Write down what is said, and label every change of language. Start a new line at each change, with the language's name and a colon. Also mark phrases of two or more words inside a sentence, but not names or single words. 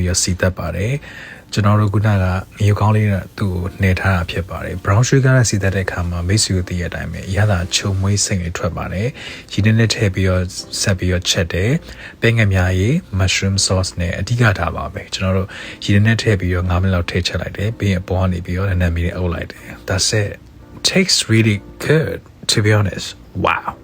Burmese: ပြီးတော့စီတက်ပါတယ်ကျွန်တော်တို့ခုနကမြေကောင်းလေးနဲ့သူ့ကိုနှဲထားတာဖြစ်ပါတယ်
English: brown sugar
Burmese: နဲ့စီတက်တဲ့အခါမှာမိတ်ဆွေတို့သိရတဲ့အတိုင်းပဲအရသာချုံမွေးစိတ်တွေထွက်ပါတယ်ရီနဲ့ထည့်ပြီးတော့ဆက်ပြီးတော့ချက်တယ်ပဲငယ်များရေး
English: mushroom sauce
Burmese: နဲ့အဓိကထားပါပဲကျွန်တော်တို့ရီနဲ့ထည့်ပြီးတော့9မိနစ်လောက်ထည့်ချက်လိုက်တယ်ပြီးရင်အပေါ်ကနေပြီးတော့နည်းနည်းမီးနဲ့အုပ်လိုက်တယ်
English: that's it tastes really good to be honest wow